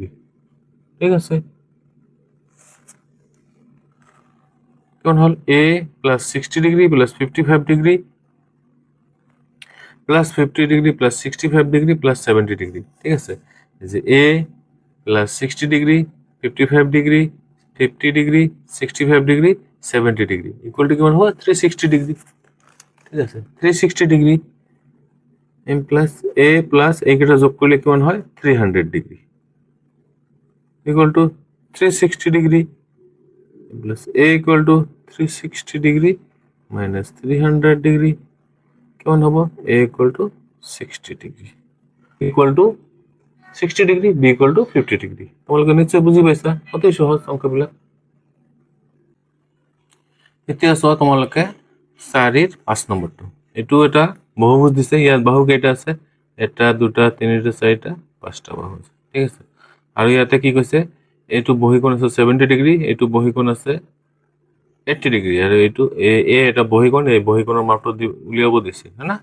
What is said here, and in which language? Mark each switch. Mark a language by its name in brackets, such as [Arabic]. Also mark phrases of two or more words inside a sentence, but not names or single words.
[Assamese] ঠিক আছে, কেমন হল, [English] a plus 60 degree plus 55 degree plus 50 degree plus 65 degree plus 70 degree. [Assamese] ঠিক আছে, এই যে [English] a plus 60 degree 55 degree 50 degree 65 degree 70 degree equal to [Assamese] কিমান হ'ব, [English] 360 degree. [Assamese] ঠিক আছে, [English] 360 degree m plus a plus [Assamese] এইকেইটা যোগ কৰিলে কিমান হয়, [English] 300 degree equal to 360 degree plus a equal to 360 degree minus 300 degree [Assamese] কিমান হ'ব, [English] a equal to 60 degree equal to 60 degree, b equal to 50 degree. [Assamese] তোমালোকে নিশ্চয় বুজি পাইছা, অতি সহজ অংকবিলাক। এতিয়া চোৱা তোমালোকে 4ৰ 5 নম্বৰটো, এইটো এটা বহুভুজ দিছে, ইয়াত বাহু কেইটা আছে, এটা 2টা 3টা 4টা 5টা বাহু আছে। ঠিক আছে, আৰু ইয়াতে কি কৈছে, এইটো বহিকোণ আছে 70 ডিগ্ৰী, এইটো বহিকোণ আছে 80 ডিগ্ৰী, আৰু এইটো এটা বহিকোণ, এই বহিকোণৰ মাপটো উলিয়াব দিছে, হয় না।